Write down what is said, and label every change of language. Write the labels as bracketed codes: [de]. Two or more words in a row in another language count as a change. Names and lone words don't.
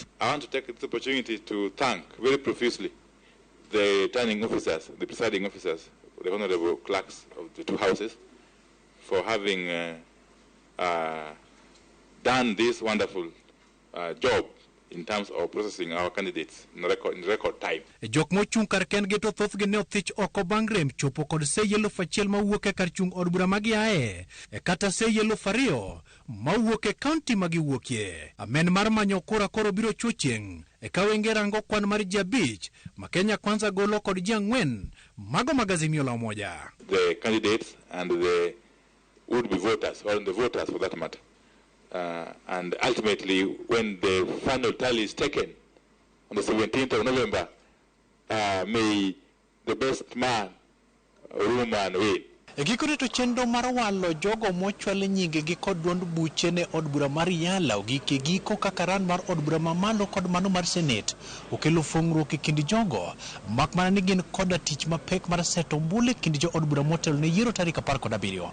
[en] I want to take this opportunity to thank very profusely the returning officers, the presiding officers, the honorable clerks of the two houses for having done this wonderful job in terms of processing our candidates in record time. [luo] Jok mochung kar kendgi to thothgi ne othich oko bang' rem chopo kod sei 1,000 mawuok e kar chung od bura magiae kata sei 2,000 mawuok e kaunti magiwuokie. Amen mar manyo kura koro biro chuchieng' eka wenge rango kwan mar ji 5 ma Kenya Kwanza golo kod ji 4 mago mag Azimio la Umoja. [en] The candidates and the would-be voters, or the voters for that matter. And ultimately, when the final tally is taken on the 17th of November, may the best man or woman win. [luo] Gikone to chenro mar walo jogo mochwal nyingegi kod duond buche ne od bura mar Yala ogike giko kaka ran mar od bura mamalo kod mano mar Senate okelo fungruok e kind jogo mak mana ni gin koda tich mapek mar seto ombulu e kind jo od bura motelo ne yiero tarik 17.